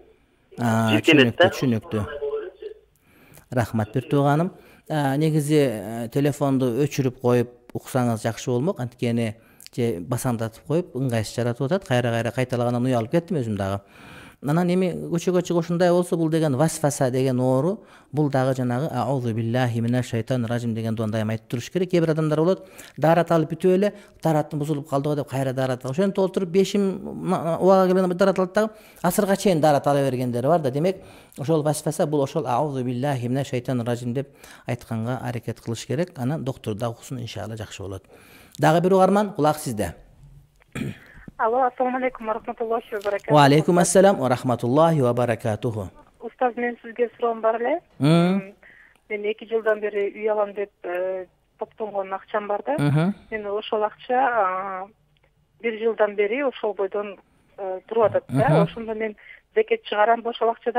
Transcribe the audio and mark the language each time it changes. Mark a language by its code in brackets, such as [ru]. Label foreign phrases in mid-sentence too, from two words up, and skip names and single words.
[ky] Түшүнүктүү. Рахмат бир тууганым. Негизи телефонду өчүрүп коюп уксаңыз жакшы болмок. Анткени же басаңдатып коюп ыңгайсыз жаратып атат. Кайра кайталагандан уялып кеттим өзүм дагы. Анан эми көчөгө чыгып ушундай болсо, бул деген васваса деген оору, бул дагы жанагы [ar] أعوذ بالله من الشيطان الرجيم [ky] деген дуаны дайым айтып туруш керек. Кээ бир адамдар болот, даарат алып бүтүп эле, дараттын бузулуп калды го деп кайра даарат алып, ошентип отуруп бешим убага келгенде дарат алат дагы асырга чейин дарат ала бергендери бар да. Демек, ошол васваса бул ошол [ar] أعوذ بالله من الشيطان الرجيم [ky] деп айтканга аракет кылыш керек. Анан доктор да уксун, иншалла жакшы болот. Дагы бир угарман, кулак сизде. Алло, [ar] السلام عليكم ورحمة الله وبركاته. وعليكم السلام ورحمة الله وبركاته. [ky] Устаз, мен сизге суроом бар эле. Мен 2 жылдан бери үй алам деп топтонгон акчам бар да. Мен ошол акча 1 жылдан бери ошол бойдон туруп атат да. Ошондо мен зекет чыгарамбы ошол акчадан?